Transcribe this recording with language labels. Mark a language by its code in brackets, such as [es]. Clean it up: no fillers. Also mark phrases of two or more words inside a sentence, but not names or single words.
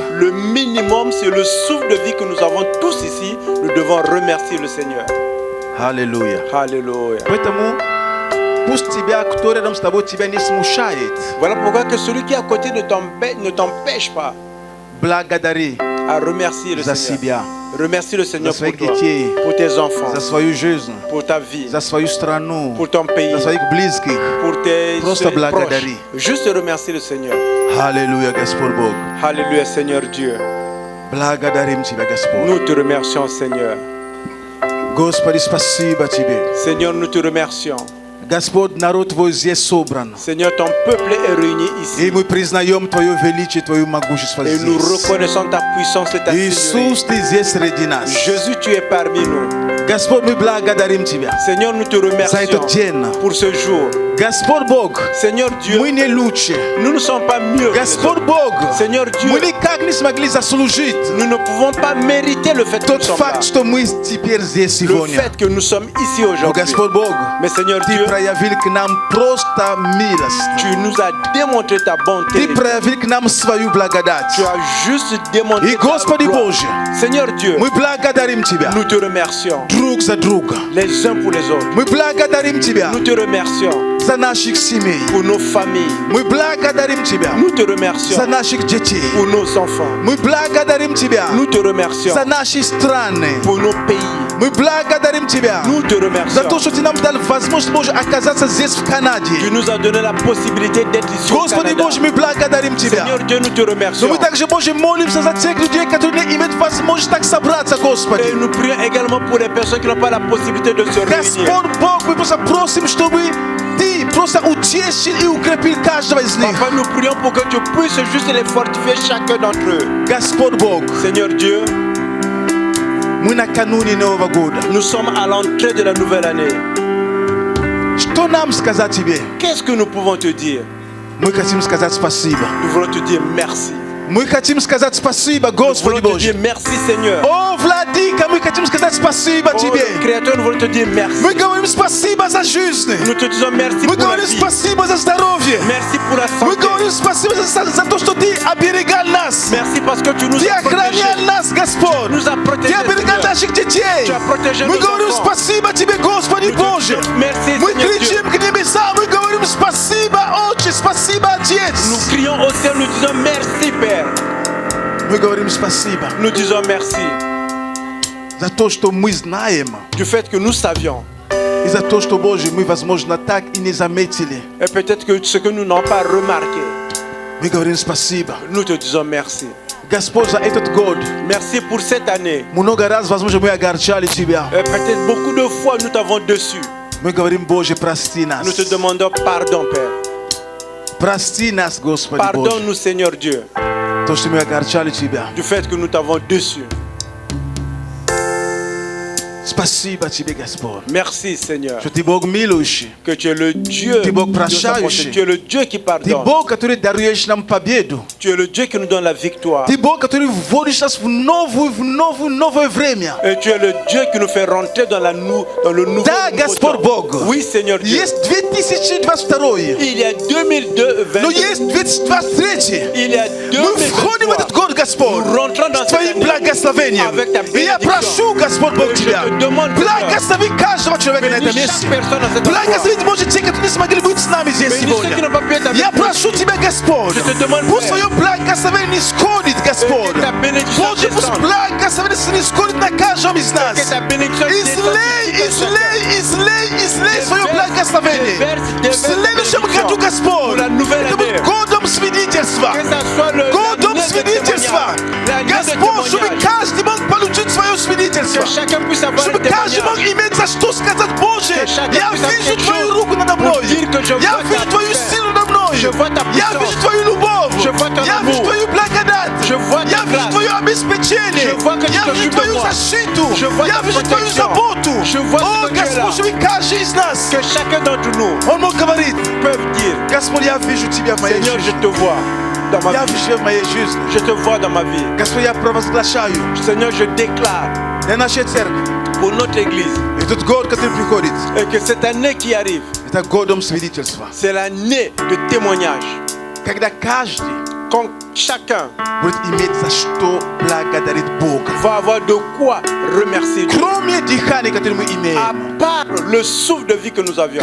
[fr] Le minimum, c'est le souffle de vie que nous avons tous ici. Nous devons remercier le Seigneur. [ru] Аллилуйя. [fr] Alléluia. [ru] Поэтому пусть тебя, кто рядом с тобой, тебя не смущает. [fr] Voilà pourquoi que celui qui est à côté ne t'empêche pas [ru] Благодари [fr] à remercier le [ru] за [fr] Seigneur. [ru] себя, [fr] Remercie le Seigneur [ru] за [fr] pour [ru] своих [fr] toi, [ru] детей, [fr] pour tes enfants, [ru] за свою жизнь, [fr] pour ta vie, [ru] за свою страну, [fr] pour ton pays, [ru] за своих близких. [fr] pour tes [ru] Просто [fr] proches. [ru] благодари. [fr] Juste remercier le Seigneur. [ru] Аллилуйя, Господь Бог. [fr] Alléluia, Seigneur Dieu. [ru] Благодарим Тебя, Господь. [fr] Nous te remercions, Seigneur. [ru] Господи, спасибо Тебе. [fr] Seigneur, nous te remercions. [ru] Господь, народ Твой здесь собран. [fr] Seigneur, ton peuple est réuni [ru] И [fr] ici. [ru] мы признаем Твое величие, Твое могущество [fr] Et nous [ru] здесь. [fr] reconnaissons ta puissance et ta seigneurie. [ru] Иисус, Ты здесь среди нас. [fr] Jésus, tu es parmi nous. [ru] Господь, мы благодарим Тебя [fr] Seigneur, nous te [ru] за [fr] remercions [ru] этот день. [fr] pour ce jour. [ru] Господь Бог, [fr] Seigneur Dieu, [ru] мы не лучше. [fr] nous ne sommes pas mieux. que les [ru] Господь [fr] autres. [ru] Бог, [fr] Seigneur Dieu, [ru] мы никак не смогли заслужить [fr] nous ne pouvons pas mériter le fait que nous [ru] тот [fr] sommes là. [ru] факт, что мы теперь здесь [fr] Le [ru] сегодня. [fr] fait que nous sommes ici [ru] Но [fr] aujourd'hui. [ru] Господь Бог, [fr] Mais Seigneur [ru] Ты [fr] Dieu, [ru] проявил к нам просто милость. [fr] Tu nous as démontré ta bonté. [ru] Ты проявил к нам свою благодать. [fr] Tu as juste démontré [ru] И, [fr] ta [ru] Господи [fr] gloire. [ru] Боже, [fr] Seigneur Dieu, [ru] мы благодарим Тебя [fr] nous te remercions [ru] друг за друга. [fr] les uns pour les autres. [ru] Мы благодарим Тебя [fr] Nous te remercions [ru] за наших семей. [fr] pour nos familles. [ru] Мы благодарим Тебя [fr] Nous te [ru] за [fr] remercions [ru] наших детей. [fr] pour nos enfants. [ru] Мы благодарим Тебя [fr] Nous te remercions [ru] за наши страны. [fr] pour nos pays. [ru] Мы благодарим Тебя [fr] Nous te [ru] за [fr] remercions. [ru] то, что Ты нам дал возможность, Боже, оказаться здесь, в Канаде. [fr] Tu nous as donné la possibilité d'être ici au [ru] Господи [fr] Canada. [ru] Боже, мы благодарим Тебя. [fr] Seigneur Dieu, nous te [ru] Но [fr] remercions. [ru] мы также, Боже, молимся за тех людей, которые не имеют возможности так собраться, [fr] Et [ru] Господи. [fr] nous prions également pour les personnes qui n'ont pas la possibilité de se réunir. [ru] Господь Бог, мы просто просим, чтобы Ты просто утешил и укрепил каждого из них. [fr] Papa, nous prions pour que tu puisses juste les fortifier chacun d'entre eux. [ru] Господь Бог, [fr] Seigneur Dieu, [ru] мы накануне Нового года. [fr] nous sommes à l'entrée de la nouvelle année. [ru] Что нам сказать Тебе? [fr] Qu'est-ce que nous pouvons te dire? [ru] Мы хотим сказать спасибо. [fr] Nous voulons te dire merci. [ru] Мы хотим сказать спасибо, [fr] Nous [ru] Господи [fr] voulons te dire [ru] Боже. [fr] merci, Seigneur. [ru] О, Владыка, мы хотим сказать спасибо [fr] Oh, [ru] Тебе. [fr] Créateur, nous voulons te dire merci. [ru] Мы говорим спасибо за жизнь. [fr] Nous te disons merci [ru] Мы [fr] pour la [ru] говорим [fr] vie. [ru] спасибо за здоровье. [fr] Merci pour la [ru] Мы [fr] santé. [ru] говорим спасибо за то, что Ты оберегал нас. [fr] Merci parce que tu nous [ru] Ты [fr] as protégés. [ru] охранял нас, Господь. [fr] Nous as protégés, [ru] Ты оберегал [fr] Seigneur. [ru] наших детей. [fr] Tu as protégé [ru] Мы [fr] nos [ru] говорим [fr] enfants. [ru] спасибо Тебе, Господи [fr] Nous te [ru] Боже. [fr] disons merci, [ru] Мы [fr] Seigneur Dieu. [ru] кричим к небесам, мы говорим спасибо, Отче, спасибо, [fr] Nous [ru] Отец. [fr] crions au ciel, nous disons merci, Père. [ru] Мы говорим спасибо [fr] Nous disons merci [ru] за то, что мы знаем, [fr] du fait que nous savions. [ru] и за то, что, Боже, мы, возможно, так и не заметили. [fr] Et peut-être que ce que nous n'avons pas remarqué, [ru] Мы говорим спасибо. [fr] nous te disons merci. [ru] Господь, за этот год [fr] Merci pour cette année. [ru] много раз, возможно, мы огорчали Тебя. [fr] Et peut-être beaucoup de fois nous t'avons déçu. [ru] Мы говорим, Боже, прости нас. [fr] Nous te demandons pardon, Père. [ru] Прости нас, Господи Боже, [fr] Pardonne-nous, Seigneur Dieu, [ru] то, что мы огорчали Тебя. [fr] du fait que nous t'avons déçu. [ru] Спасибо Тебе, Господь, [fr] Merci, Seigneur, [ru] что Ты Бог милующий. [fr] que tu es le Dieu [ru] Ты Бог [fr] de sa bonté. [ru] прощающий. [fr] Tu es le Dieu qui [ru] Ты [fr] pardonne. [ru] Бог, который даруешь нам победу. [fr] Tu es le Dieu qui nous donne la victoire. [ru] Ты Бог, который вводишь нас в новое время. [fr] Et tu es le Dieu qui nous fait rentrer dans le nouveau [ru] Да, Господь [fr] temps. [ru] Бог. [fr] Oui, Seigneur Dieu. [ru] Есть 2022, [fr] Il y a 2022, [ru] но есть 2023. [fr] il y a [ru] Мы входим в этот [fr] 2023. [ru] год, Господь, [fr] Nous rentrons dans [ru] с Твоим [fr] cette année [ru] благословением. [fr] avec ta [ru] И я прошу, [fr] bénédiction. [ru] Господь Бог, [fr] Et je [ru] Тебя, [fr] te demande, Seigneur, [ru] благослови каждого человека на этом [fr] bénis [ru] месте. [fr] chaque personne dans cet endroit. [ru] Благослови, может, те, которые не смогли быть с нами здесь [fr] Bénis ceux qui [ru] сегодня. [fr] n'ont pas pu être avec [ru] Я [fr] nous. [ru] прошу Тебя, Господь, [fr] Je te demande, [ru] пусть [fr] Père, [ru] Твое благословение исходит, Господь. [fr] que ta bénédiction [ru] Боже, пусть [fr] descende. [ru] благословение исходит на каждом из нас. [fr] Que ta bénédiction [ru] Излей свое благословение. В следующем году, Господь, это будет годом свидетельства. [fr] Que ça soit [ru] Годом [fr] l'année de [ru] свидетельства. [fr] témoignage. L'année de [ru] Господь, чтобы [fr] témoignage. [ru] каждый мог получить свое свидетельство. [fr] Que chacun puisse avoir un [ru] Чтобы каждый мог [fr] témoignage. [ru] иметь за что сказать, Боже, [fr] Que chacun [ru] я [fr] puisse avoir [ru] вижу [fr] quelque [ru] Твою [fr] chose [ru] руку надо [fr] pour [ru] мной. [fr] dire que je [ru] Я [fr] vois [ru] вижу [fr] ta [ru] Твою [fr] puissance. [ru] силу надо мной. [fr] Je vois ta [ru] Я [fr] puissance. [ru] вижу Твою любовь. [fr] Je vois ton [ru] Я [fr] amour. [ru] вижу Твою благодать. [fr] Je vois ta [ru] Я вижу [fr] grâce. [ru] Твое обеспечение. [fr] Je vois que tu [ru] Я вижу [fr] t'occupes de [ru] Твою [fr] moi. [ru] защиту. [fr] Je vois [ru] Я [fr] ta [ru] вижу Твою [fr] protection. [ru] заботу. [fr] Je vois [ru] О, [fr] que tu es là. [ru] Господь, чтобы каждый из нас, [fr] Que chacun d'entre nous [ru] он мог говорить, [fr] peut dire, [ru] Господь, я вижу Тебя в моей [fr] Seigneur, je [ru] жизни. [fr] te vois dans ma [ru] Я [fr] vie. [ru] вижу Тебя в моей жизни. [fr] Je te vois dans ma vie. [ru] Господь, я провозглашаю [fr] Seigneur, je déclare [ru] для нашей церкви [fr] pour notre Église [ru] этот год, который приходит, [fr] et que cette année qui arrive, [ru] это годом свидетельства. [fr] c'est l'année de témoignage. [ru] Когда каждый [fr] Quand chacun [ru] будет иметь за что благодарить Бога. [fr] va avoir de quoi remercier Dieu. [ru] Кроме дыхания, которое мы [fr] À [ru] имеем, [fr] part le souffle de vie que nous avions,